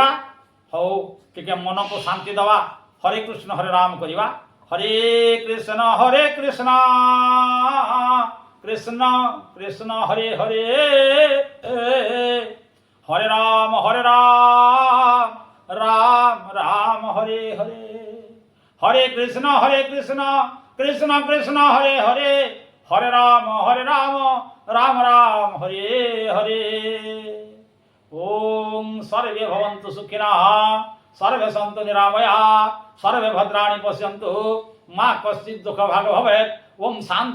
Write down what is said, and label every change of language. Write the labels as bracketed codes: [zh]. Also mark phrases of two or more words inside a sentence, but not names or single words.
[or] ହଉ ଟିକେ ମନକୁ ଶାନ୍ତି ଦେବା, ହରେ କୃଷ୍ଣ ହରେ ରାମ କରିବା। ହରେ କୃଷ୍ଣ କୃଷ୍ଣ କୃଷ୍ଣ ହରେ ହରେ, ହରେ ରାମ ରାମ ରାମ ହରେ ହରେ। হরে কৃষ্ণ কৃষ্ণ কৃষ্ণ হরে হরে, হরে রাম রাম রাম হরে হরে। [sa] ॐ सर्वे भवन्तु सुखिनः सर्वे सन्तु निरामया सर्वे भद्राणि पश्यन्तु, मा कश्चित् दुःख भाग भवेत्।